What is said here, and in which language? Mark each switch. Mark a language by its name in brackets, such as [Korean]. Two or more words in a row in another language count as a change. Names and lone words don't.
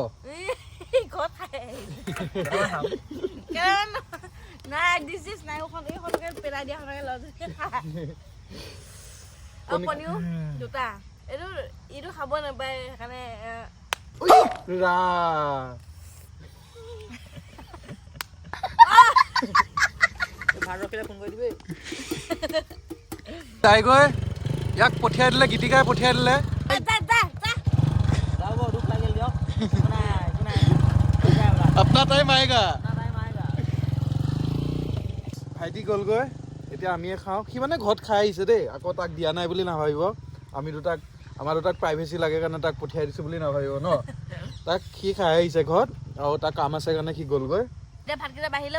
[Assamese] ঘৰত খাই নাই ডিছ নাই এইখনকে পেলাই দিয়াখনকে লওঁ আৰু পনীও দুটা এইটো খাব নাপায় সেইকাৰণে তাই গৈ ইয়াক পঠিয়াই দিলে, গীতিকাই পঠিয়াই দিলে। [Hindi] अपना टाइम आएगा। [Assamese] ভাইটি গ'লগৈ, এতিয়া আমিয়ে খাওঁ। সি মানে ঘৰত খাই আহিছে দেই, আকৌ তাক দিয়া নাই বুলি নাভাবিব। আমাৰ দুটাক প্ৰাইভেচি লাগে কাৰণে তাক পঠিয়াই দিছোঁ বুলি নাভাবিব ন। তাক সি খাই আহিছে ঘৰত, আৰু তাৰ কাম আছে কাৰণে সি গ'লগৈ। ভাতকেইটা বাঢ়িলেও